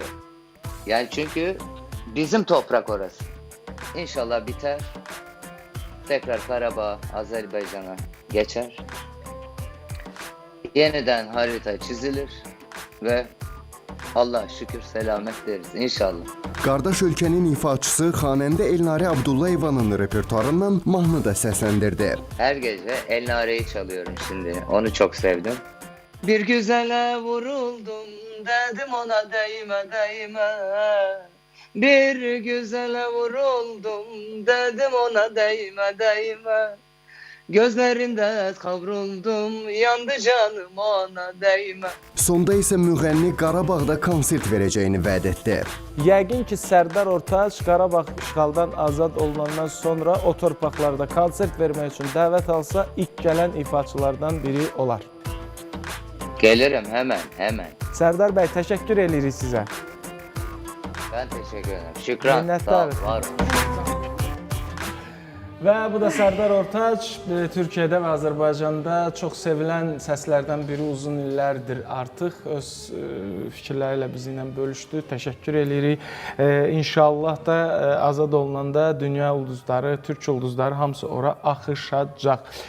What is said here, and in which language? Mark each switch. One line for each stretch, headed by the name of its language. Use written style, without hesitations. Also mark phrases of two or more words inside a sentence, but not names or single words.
Turkish: Yani çünkü bizim toprak orası. İnşallah biter. Tekrar Karabağ Azerbaycan'a geçer. Yeniden harita çizilir ve Allah şükür selamet deriz inşallah.
Azerbaijani: Qardaş ölkənin ifaçısı xanəndə Elnarə Abdullayevanın repertuarından mahnı da səsləndirdi.
Turkish: Her gece Elnare'yi çalıyorum şimdi. Onu çok sevdim. Bir güzele vuruldum dedim ona değme. Bir güzele vuruldum dedim ona değme. Gözlərində kavruldum, yandı canım ona değme.
Azerbaijani: Sonda isə müğənni Qarabağda konsert verəcəyini vəd etdi. Yəqin ki, Sərdar Ortaç Qarabağ işğaldan azad olunandan sonra o torpaqlarda konsert vermək üçün dəvət alsa, ilk gələn ifaçılardan biri olar.
Turkish: Gelirim hemen.
Azerbaijani: Sərdar bəy, təşəkkür edirik sizə.
Turkish: Ben teşekkür ederim. Şükran.
Azerbaijani: Minnətdarıq. Sağ ol, var olun. Və bu da Sərdar Ortaç, Türkiyədə və Azərbaycanda çox sevilən səslərdən biri uzun illərdir artıq. Öz fikirləri ilə bizimlə bölüşdü. Təşəkkür edirik. İnşallah da azad olunanda dünya ulduzları, Türk ulduzları hamısı ora axışacaq.